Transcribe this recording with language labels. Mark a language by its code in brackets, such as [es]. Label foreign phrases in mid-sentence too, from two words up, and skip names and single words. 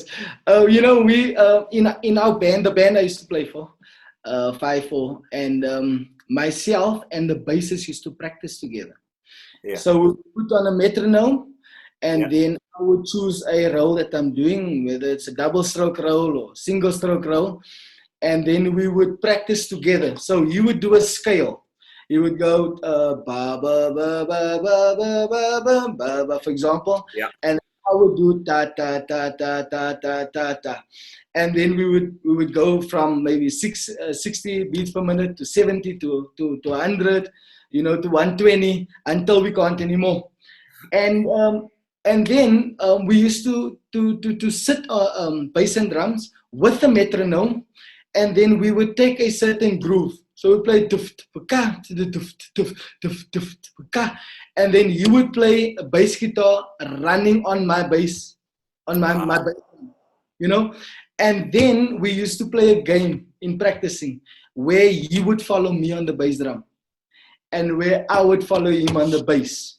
[en] We in our band, the band I used to play for, 5-4, and myself and the bassist used to practice together. Yeah. So we put on a metronome, and then I would choose a roll that I'm doing, whether it's a double stroke roll or single stroke roll, and then we would practice together. So you would do a scale. You would go ba ba ba ba ba ba ba ba ba, for example, and I would do ta ta ta ta ta ta ta ta, and then we would go from maybe 60 beats per minute to 70 to 100, to 120 until we can't anymore. And then we used to sit bass and drums with the metronome, and then we would take a certain groove. So we play tuf ka to the tuf tuf tuf tuf ka, and then you would play a bass guitar running on my bass, on my bass, and then we used to play a game in practicing where he would follow me on the bass drum and where I would follow him on the bass.